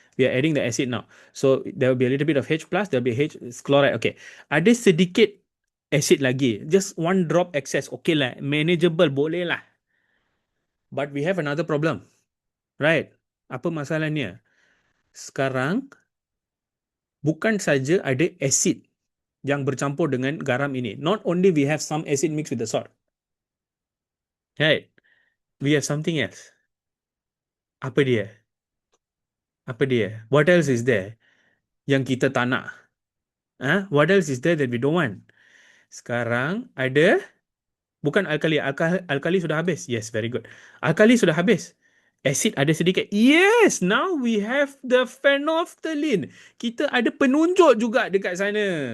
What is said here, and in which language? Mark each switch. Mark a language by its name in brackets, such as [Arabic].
[English] We are adding the acid now. So there will be a little bit of H+, there will be H chloride. [Malay] Okay. Ada sedikit asid lagi. [English] Just one drop excess. [Malay] Okay lah, manageable, boleh lah. [English] But we have another problem. [Malay] Right? Apa masalahnya? Sekarang bukan saja ada asid yang bercampur dengan garam ini. [English] Not only we have some acid mixed with the salt. Right? We have something else. [Malay] Apa dia? Apa dia? [English] What else is there [Malay] yang kita tak nak? [English] What else is there that we don't want? [Malay] Sekarang ada, bukan alkali. Alkali sudah habis. [English] Yes, very good. [Malay] Alkali sudah habis. Acid ada sedikit. [English] Yes, now we have the phenolphthalein. [Malay] Kita ada penunjuk juga dekat sana.